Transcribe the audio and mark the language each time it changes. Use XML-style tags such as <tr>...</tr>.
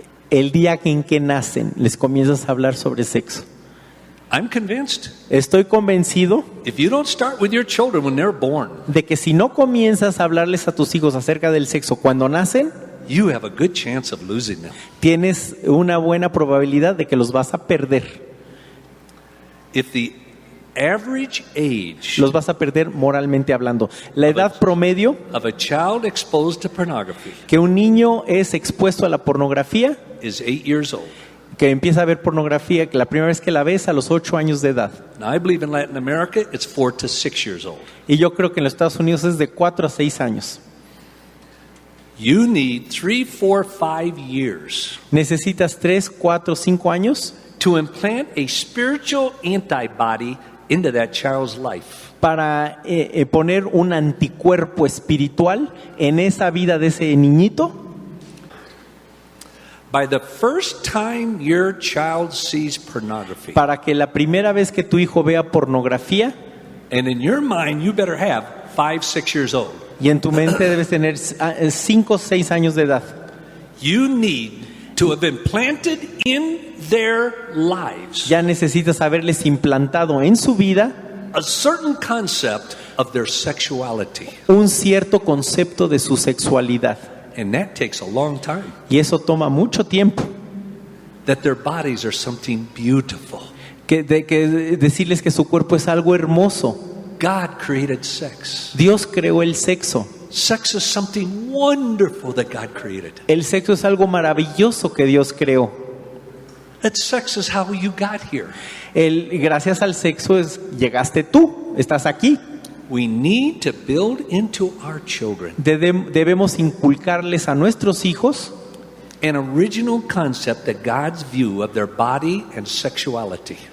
<es>El día en que nacen les comienzas a hablar sobre sexo.</es> <en>I'm convinced.</en> <es>Estoy convencido</es> <en>If you don't start with your children when they're born,</en> <es>de que si no comienzas a hablarles a tus hijos acerca del sexo cuando nacen,</es> <en>you have a good chance of losing them.</en> <es>tienes una buena probabilidad de que los vas a perder.</es> <en>If the average age</en> <es>Los vas a perder moralmente hablando. La edad promedio</es> <en>of a child exposed to pornography</en> <es>que un niño es expuesto a la pornografía,</es> <en>is 8 years old.</en> <es>que empieza a ver pornografía, que la primera vez que la ves a los 8 años de edad.</es> <en>Now, I believe in Latin America, it's 4 to 6 years old.</en> <es>Y yo creo que en los Estados Unidos es de 4 a 6 años.</es> <en>You need 3, 4, 5 years</en> <es>Necesitas 3, 4, 5 años</es> <en>to implant a spiritual antibody into that child's life.</en> <es>para poner un anticuerpo espiritual en esa vida de ese niñito.</es> <en>By the first time your child sees pornography,</en> <es>Para que la primera vez que tu hijo vea pornografía,</es> <en>and in your mind, you better have 5, 6 years old.</en> <es>y en tu mente debes tener 5 o 6 años de edad,</es> <en>You need to have implanted in their lives</en> <es>ya necesitas haberles implantado en su vida</es> <en>a certain concept of their sexuality.</en> <es>un cierto concepto de su sexualidad.</es> <en>And that takes a long time.</en> <es>Y eso toma mucho tiempo.</es> <en>That their bodies are something beautiful.</en> <es>Que decirles que su cuerpo es algo hermoso.</es> <en>God created sex.</en> <es>Dios creó el sexo.</es> <en>Sex is something wonderful that God created.</en> <es>El sexo es algo maravilloso que Dios creó.</es> <en>That sex is how you got here.</en> <es>Gracias al sexo llegaste tú, estás aquí.</es> <en>We need to build into our children</en> <es>Debemos inculcarles a nuestros hijos</es> <en>an original concept that God's view of their body and sexuality.</en>